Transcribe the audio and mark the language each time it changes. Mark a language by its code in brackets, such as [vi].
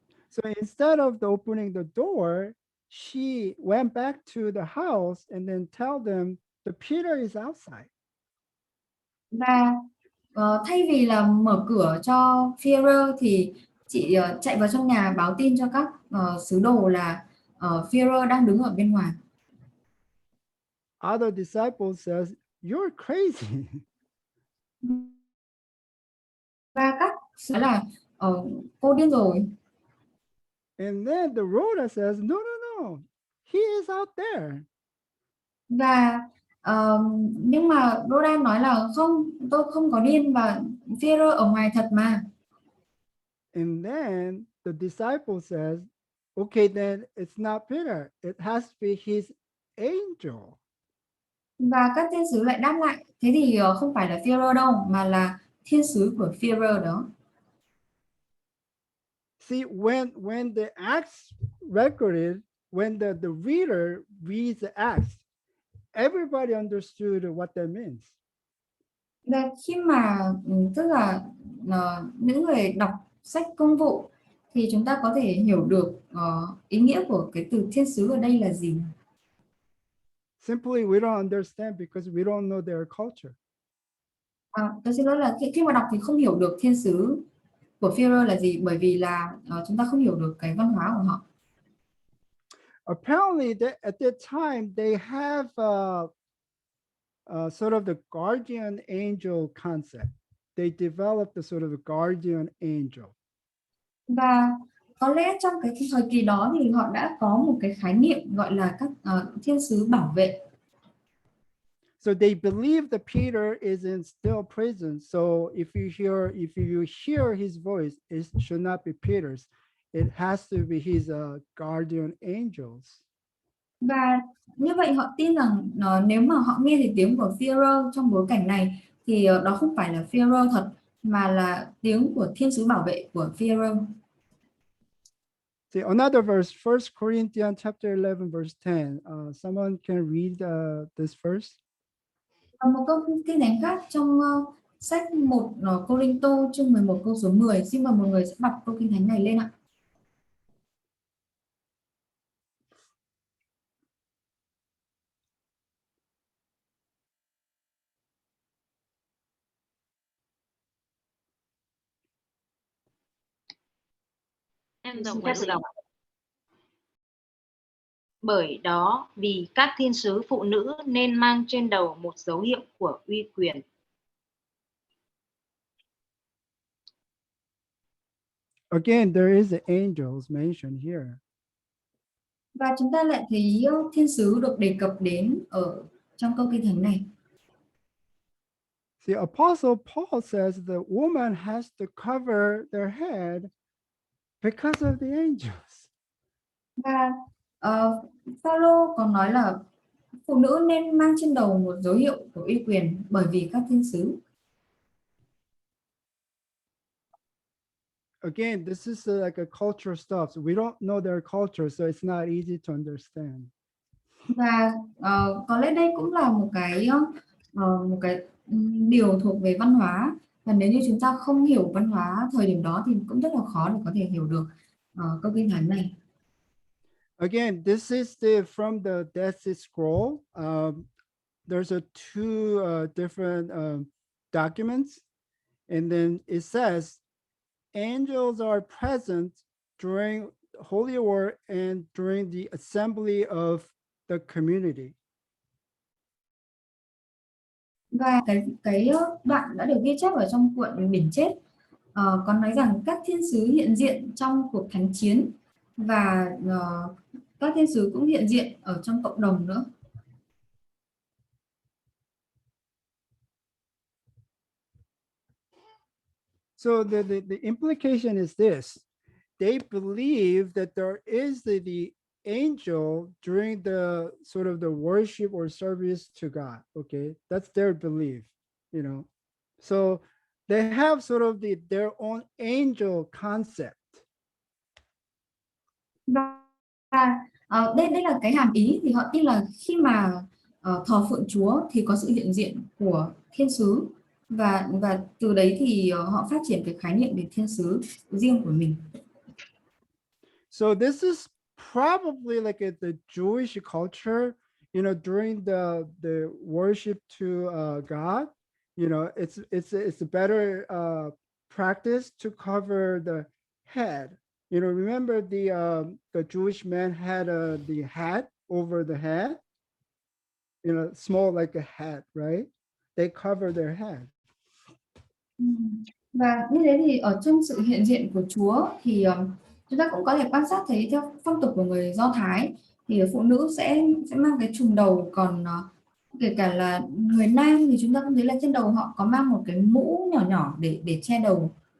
[en] So instead of opening the door, she went back to the house and then tell them the Peter is outside. [vi] Và thay vì là mở cửa cho Führer thì chị chạy vào trong nhà báo tin cho các sứ đồ là Führer đang đứng ở bên ngoài. [en] Other disciples says, "You're crazy." [vi] Và các sứ là cô điên rồi. [en] And then the Rhoda says, "No, no, no, he is out there." [vi] Và nhưng mà Rhoda nói là không, tôi không có điên và Führer ở ngoài thật mà. [en] And then the disciple says, "Okay, then it's not Peter. It has to be his angel." [vi] Và các thiên sứ lại đáp lại, thế thì không phải là Führer đâu mà là thiên sứ của Führer đó. [en] See, when the Acts recorded, when the reader reads the Acts, everybody understood what that means. [vi] Và khi mà tức là những người đọc sách Công vụ thì chúng ta có thể hiểu được ý nghĩa của cái từ thiên sứ ở đây là gì. [en] Simply, we don't understand because we don't know their culture. [vi] Tôi xin lỗi là khi mà đọc thì không hiểu được thiên sứ của Führer là gì, bởi vì là chúng ta không hiểu được cái văn hóa của họ. [en] Apparently, at that time, they have sort of the guardian angel concept. They developed the sort of the guardian angel. [vi] Và có lẽ trong cái thời kỳ đó thì họ đã có một cái khái niệm gọi là các thiên sứ bảo vệ. [en] So they believe that Peter is in still prison. So if you hear his voice, it should not be Peter's. It has to be his guardian angels. [vi] Và như vậy họ tin rằng nếu mà họ nghe thấy tiếng của Führer trong bối cảnh này thì đó không phải là Führer thật mà là tiếng của thiên sứ bảo vệ của Führer. [en] See, another verse, 1 Corinthians chapter 11, verse 10. Someone can read this verse. [vi] Một câu kinh thánh khác trong sách 1 Cô-rinh-tô chương 11 câu số 10. Xin mời một người sẽ đọc câu kinh thánh này lên ạ. Em xin phép được đọc. Bởi đó, vì các thiên sứ phụ nữ nên mang trên đầu một dấu hiệu của uy quyền. [en] Again, there is the angels mentioned here. [vi] Và chúng ta lại thấy thiên sứ được đề cập đến ở trong câu kinh thánh này. [en] The Apostle Paul says the woman has to cover their head because of the angels. [vi] Và Phaolô còn nói là phụ nữ nên mang trên đầu một dấu hiệu của uy quyền bởi vì các thiên sứ. [en] Again, this is like a cultural stuff. So we don't know their culture, so it's not easy to understand. [vi] Và có lẽ đây cũng là một cái điều thuộc về văn hóa, và nếu như chúng ta không hiểu văn hóa thời điểm đó thì cũng rất là khó để có thể hiểu được câu kinh thánh này. [en] Again, this is from the Dead Sea Scroll. There's two different documents, and then it says angels are present during Holy War and during the assembly of the community. [vi] Và cái đoạn đã được ghi chép ở trong cuộn Biển Chết còn nói rằng các thiên sứ hiện diện trong cuộc thánh chiến và các thiên sứ cũng hiện diện ở trong cộng đồng nữa. [en] So the implication is this: they believe that there is the angel during the sort of the worship or service to God. Okay, that's their belief, you know. So they have sort of their own angel concept. [vi] Và đây là cái hàm ý, thì họ tin là khi mà thờ phượng Chúa thì có sự hiện diện của thiên sứ, và từ đấy thì họ phát triển cái khái niệm về thiên sứ riêng của mình. [en] So this is probably like the Jewish culture, you know, during the worship to God. You know, it's a better practice to cover the head. You know, remember the Jewish man had the hat over the head. You know, small like a hat, right? They cover their head. [vi] Và như thế thì ở trong sự hiện diện của Chúa thì chúng ta cũng có thể quan sát thấy theo phong tục của người Do Thái thì phụ nữ sẽ mang cái trùm đầu, còn kể cả là người nam thì chúng ta cũng thấy là trên đầu họ có mang một cái mũ nhỏ nhỏ để che đầu.